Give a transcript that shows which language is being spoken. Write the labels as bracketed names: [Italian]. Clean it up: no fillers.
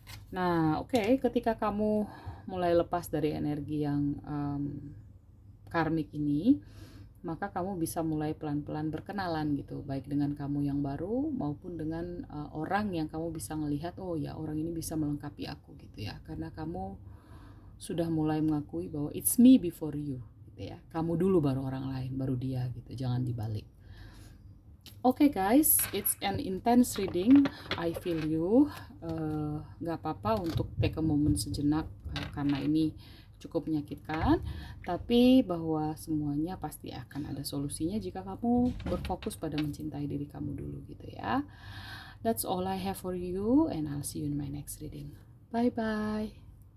[Indonesian] Nah, oke, ketika kamu mulai lepas dari energi yang karmik ini, maka kamu bisa mulai pelan-pelan berkenalan gitu, baik dengan kamu yang baru maupun dengan orang yang kamu bisa melihat, oh ya orang ini bisa melengkapi aku gitu ya, karena kamu sudah mulai mengakui bahwa [English] it's me before you [Indonesian] gitu ya, kamu dulu baru orang lain, baru dia gitu, jangan dibalik. [English] Oke guys, it's an intense reading, I feel you. [Indonesian] Gak apa-apa untuk [English] take a moment [Indonesian] sejenak, karena ini cukup menyakitkan, tapi bahwa semuanya pasti akan ada solusinya jika kamu berfokus pada mencintai diri kamu dulu gitu ya. [English] That's all I have for you, and I'll see you in my next reading. Bye bye.